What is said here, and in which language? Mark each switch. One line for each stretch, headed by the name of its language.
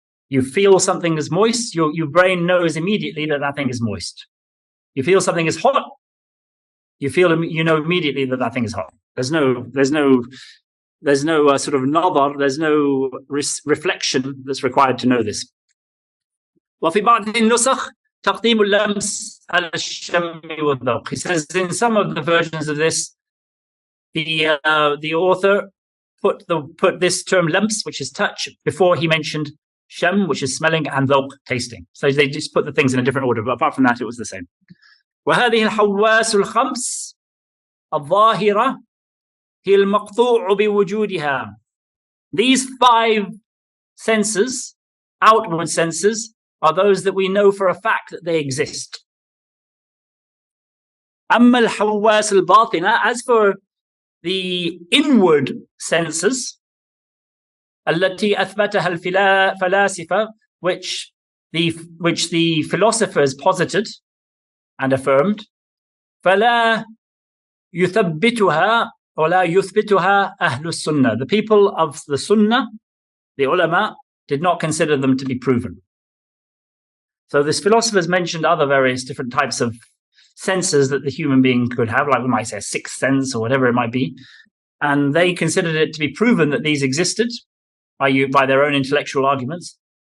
English: You feel something is moist, your brain knows immediately that thing is moist. You feel something is hot, you know immediately that thing is hot. There's no sort of nadar, there's no reflection that's required to know this.
Arabic: وفي بعض النسخ تقديم اللمس على الشم والذوق.
English: He says in some of the versions of this, the author put this term lams, which is touch, before he mentioned sham, which is smelling, and dhawq, tasting. So they just put the things in a different order, but apart from that, it was the same.
Arabic: وهذه الحواس الخمس الظاهرة هي المقطوع بوجودها.
English: These 5 senses, outward senses, are those that we know for a fact that they exist.
Arabic: أما الحواس الباطنة,
English: as for the inward senses,
Arabic: التي أثبتها الفلاسفة,
English: which the philosophers posited and affirmed,
Arabic: فلا يثبتها ولا يثبتها أهل السنة.
English: The people of the Sunnah, the ulama, did not consider them to be proven. So this philosophers mentioned other various different types of senses that the human being could have, like we might say a sixth sense or whatever it might be, and they considered it to be proven that these existed by their own intellectual arguments.